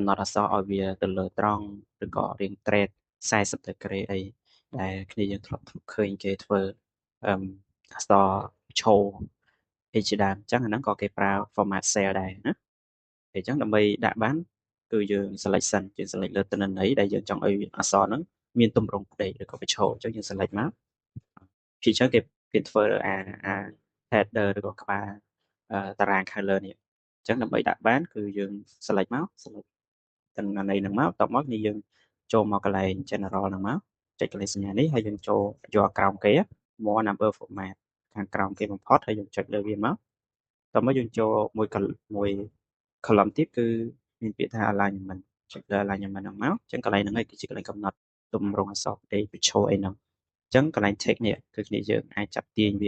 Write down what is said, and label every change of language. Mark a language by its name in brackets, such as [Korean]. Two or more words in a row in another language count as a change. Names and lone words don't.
[Khmer] ណត់អក្សរឲ្យវាទៅលើត្រង់ឬក៏រៀង [English] trade 40 degree [Khmer] អីដែលគ្នាយើងធ្លាប់ឃើញគេធ្វើអក្សរឈរអីជាដើមអញ្ចឹងអាហ្នឹងក៏គេប្រើ [English] format cell [Khmer] ដែរណាអញ្ចឹងដើម្បីដាក់បានគឺយើង select សិនយើង select លើទិន្នន័យដែលយើងចង់ឲ្យអក្សរហ្នឹងមានទម្រង់ផ្ដេកឬក៏ប្រឈរអញ្ចឹងយើង select មកពីអញ្ចឹងគេធ្វើ អា header ឬក៏ក្បាលតារាងខាងលើនេះអញ្ចឹងដើម្បីដាក់បានគឺយើង select មក select ទិន្នន័យហ្នឹងមកតបមកនេះយើងចូលមកកន្លែង general ហ្នឹងមកចុចកន្លែងសញ្ញានេះហើយយើងចូលយកក្រោមគេ [English] more number format [Khmer] ខាងក្រោមគេបំផុតហើយយើងចុចលើ វាមកតមកយើងចូលមួយ column ទៀតគឺមានពាក្យថា alignment ចុចលើ alignment ហ្នឹងមកអញ្ចឹងកន្លែងហ្នឹងឯងគឺជាកន្លែងកំណត់ទម្រង់អក្សរផ្ដេកប្រឈរអីហ្នឹងអញ្ចឹងកន្លែង text នេះគឺគ្នាយើងអាចចាប់ទាញវា